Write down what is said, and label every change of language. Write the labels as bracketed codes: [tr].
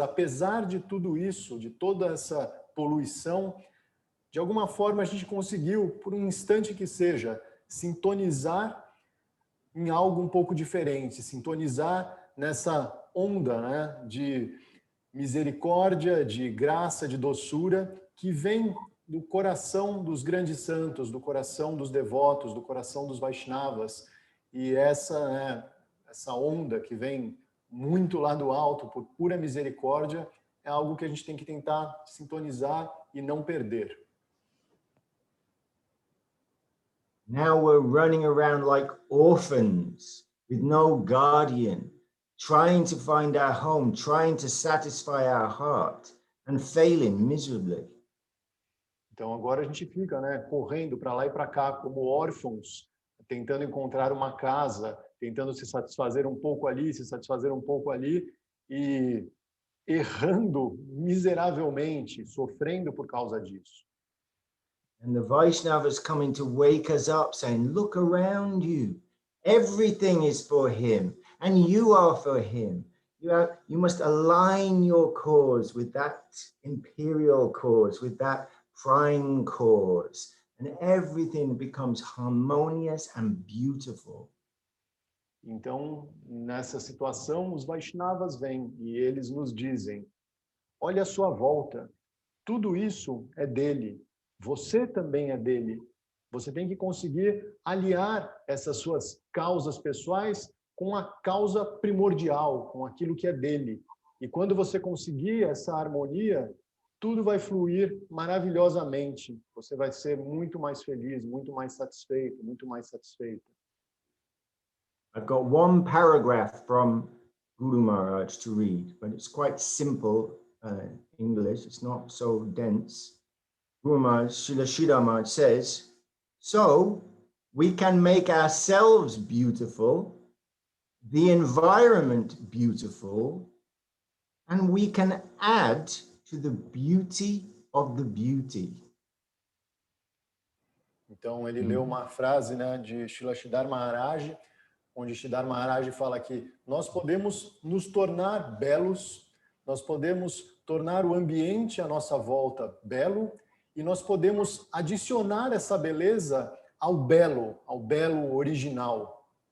[pt] Apesar de tudo isso, de toda essa poluição, de alguma forma a gente conseguiu, por um instante que seja, sintonizar em algo um pouco diferente, sintonizar nessa onda, né, de misericórdia, de graça, de doçura, que vem do coração dos grandes santos, do coração dos devotos, do coração dos Vaishnavas. E essa, né, essa onda que vem muito lá do alto, por pura misericórdia, é algo que a gente tem que tentar sintonizar e não perder. [en] Now we're running around like orphans with no guardian, trying to find our home, trying to satisfy our heart. and failing miserably. [pt] Então agora a gente fica, né, correndo para lá e para cá como órfãos, tentando encontrar uma casa, tentando se satisfazer um pouco ali, se satisfazer um pouco ali e errando miseravelmente, sofrendo por causa disso. [en] And the Vaishnavas coming to wake us up, saying, look around you. Everything is for him, and you are for him. You must align your cause with that imperial cause, with that prime cause, and everything becomes harmonious and beautiful. [pt] Então, nessa situação, os Vaishnavas vêm e eles nos dizem: olha a sua volta, tudo isso é dele, você também é dele. Você tem que conseguir aliar essas suas causas pessoais com a causa primordial, com aquilo que é dele. E quando você conseguir essa harmonia, tudo vai fluir maravilhosamente. Você vai ser muito mais feliz, muito mais satisfeito, muito mais satisfeita. [en] I've got one paragraph from Guru Maharaj to read, but it's quite simple English. It's not so dense. Guru Maharaj, Srila Sridhar Maharaj says, so we can make ourselves beautiful, the environment beautiful, and we can add to the beauty of the beauty. [pt] Então, ele leu uma frase, né, de Srila Sridhar Maharaj, onde Sridhar Maharaj fala que nós podemos nos tornar belos, nós podemos tornar o ambiente à nossa volta belo, e nós podemos adicionar essa beleza ao belo original.